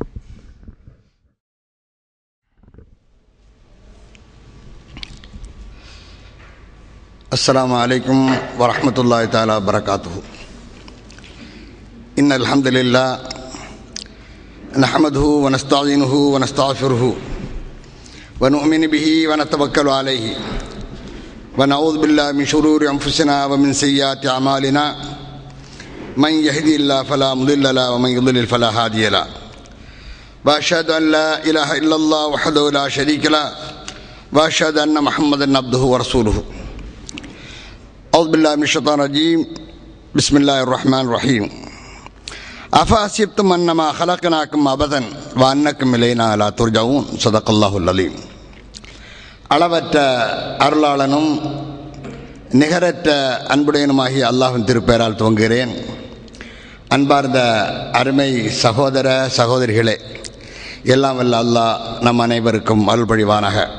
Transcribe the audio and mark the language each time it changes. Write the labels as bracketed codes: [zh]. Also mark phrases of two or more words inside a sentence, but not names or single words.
[ar] السلام عليكم ورحمة الله تعالى وبركاته. إن الحمد لله نحمده ونستعينه ونستغفره ونؤمن به ونتوكل عليه ونعوذ بالله من شرور أنفسنا ومن سيئات أعمالنا من يهدي الله فلا مضل له ومن يضلل فلا هادي له وأشهد أن لا إله إلا الله وحده لا شريك له وأشهد أن محمدا عبده ورسوله. أعوذ بالله من الشيطان الرجيم. بسم الله الرحمن الرحيم. أفحسبتم أنما خلقناكم عبثا وأنكم إلينا لا ترجعون. صدق الله العظيم. [ta] அளவற்ற அருளாளனும் நிகரற்ற அன்புடையனுமாகிய அல்லாஹ்வின் திருப்பெயரால் துவங்குகிறேன். அன்பார்ந்த அருமை சகோதர சகோதரிகளே, எல்லாம் வல்ல அல்லாஹ் நம் அனைவருக்கும் அருள் பொழிவானாக.